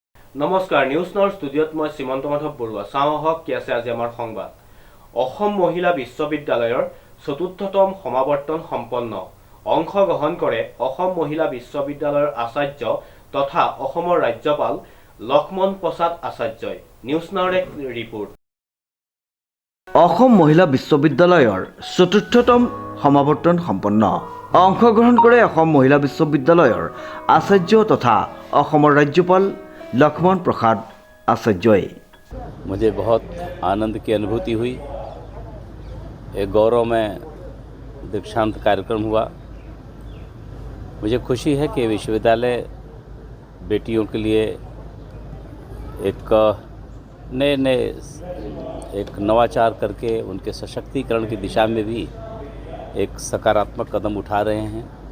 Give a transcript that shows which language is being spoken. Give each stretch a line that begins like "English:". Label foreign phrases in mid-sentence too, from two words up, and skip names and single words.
Assamese: নমস্কাৰ নিউজ নাওৰ ষ্টুডিঅ'ত মই শ্ৰীমন্ত মাধৱ বৰুৱা চাওঁহক কি আছে আজি আমাৰ সংবাদ অসম মহিলা বিশ্ববিদ্যালয়ৰ চতুৰ্থতম সমাৱৰ্তন সম্পন্ন অংশগ্ৰহণ কৰে অসম মহিলা বিশ্ববিদ্যালয়ৰ আচাৰ্য তথা অসমৰ ৰাজ্যপাল লক্ষ্মণ প্ৰসাদ আচাৰ্যই নিউজ নাওৰ এক ৰিপৰ্ট অসম মহিলা বিশ্ববিদ্যালয়ৰ চতুৰ্থতম সমাৱৰ্তন সম্পন্ন অংশগ্ৰহণ কৰে অসম মহিলা বিশ্ববিদ্যালয়ৰ আচাৰ্য তথা অসমৰ ৰাজ্যপাল लक्ष्मण प्रसाद आचार्य।
Hindi: मुझे बहुत आनंद की अनुभूति हुई। एक गौरव में दीक्षांत कार्यक्रम हुआ। मुझे खुशी है कि विश्वविद्यालय बेटियों के लिए एक नए एक नवाचार करके उनके सशक्तिकरण की दिशा में भी एक सकारात्मक कदम उठा रहे हैं।